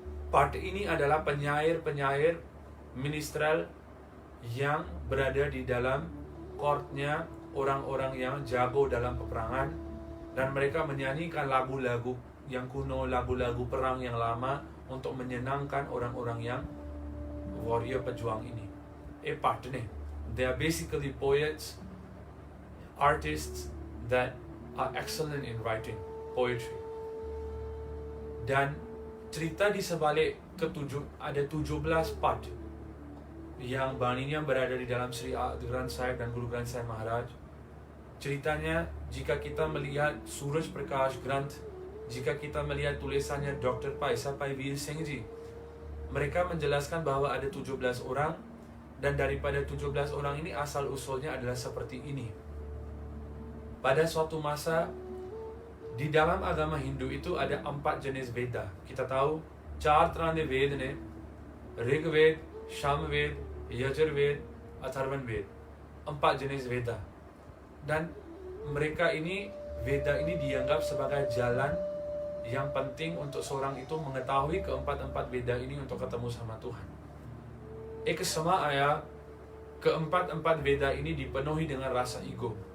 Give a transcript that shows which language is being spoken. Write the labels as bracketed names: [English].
[Indonesian] Pata ini adalah penyair-penyair ministerial yang berada di dalam courtnya orang-orang yang jago dalam peperangan, dan mereka menyanyikan lagu-lagu yang kuno, lagu-lagu perang yang lama untuk menyenangkan orang-orang yang warrior pejuang ini. Pata ne? [English] They are basically poets, artists that are excellent in writing poetry. [Indonesian] Dan cerita di sebalik ada 17 part yang baninya berada di dalam Sri Ad Granth Sahib dan Guru Granth Sahib Maharaj. Ceritanya, jika kita melihat Suraj Prakash Granth, jika kita melihat tulisannya Dr. Paisa Pai Veer Singh Ji, mereka menjelaskan bahwa ada 17 orang, dan daripada 17 orang ini asal-usulnya adalah seperti ini. Pada suatu masa, di dalam agama Hindu itu ada 4 jenis Veda. Kita tahu, [Hindi] 4 तरह के वेद ने, Rigveda, Samaveda, Yajurveda, अथर्वण-वेद. [Indonesian] 4 jenis Veda. Dan mereka ini, Veda ini dianggap sebagai jalan yang penting untuk seorang itu mengetahui keempat-empat Veda ini untuk ketemu sama Tuhan. [Punjabi] Ek sama aya, [Indonesian] keempat-empat Veda ini dipenuhi dengan rasa ego.